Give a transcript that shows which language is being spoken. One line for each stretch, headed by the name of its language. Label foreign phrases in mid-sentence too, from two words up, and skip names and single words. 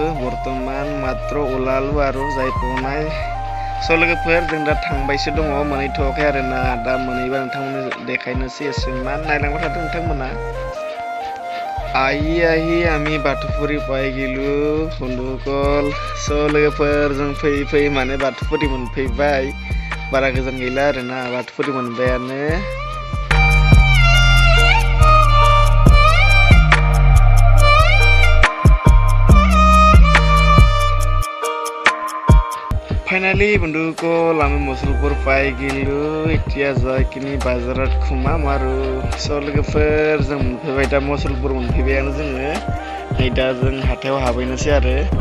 Assamese: বৰ্তমান মাত্ৰ ওলালোঁ আৰু যাই পোৱা নাই।
Bodo: চ' लोगोफोर जों दा थांबायसो दङ, मोनहैथ'वाखै आरो ना। दा मोनहैबा नोंथांमोननो देखायनोसै। एसेमान नायलांबाय थादों नोंथांमोना।
Assamese: আহি আমি বাথৌফুৰি পাই গ'লোঁ বন্ধুসকল।
Bodo: स' लोगोफोर जों फैयै फैयै माने बाथौफुरि मोनफैबाय, बारा गोजान गैला आरो ना, बाथौफुरि मोनबायानो।
Assamese: ফাইনালি বন্ধুসকল আমি মুছলপুৰ পাই গ'লোঁ। এতিয়া যাই কিনি বাজাৰত সোমাম আৰু।
Bodo: চ' लोगोफोर जों मोनफैबाय, दा मुसलपुर मोनफैबायानो जोङो। नै दा जों हाथायाव हाबहैनोसै आरो।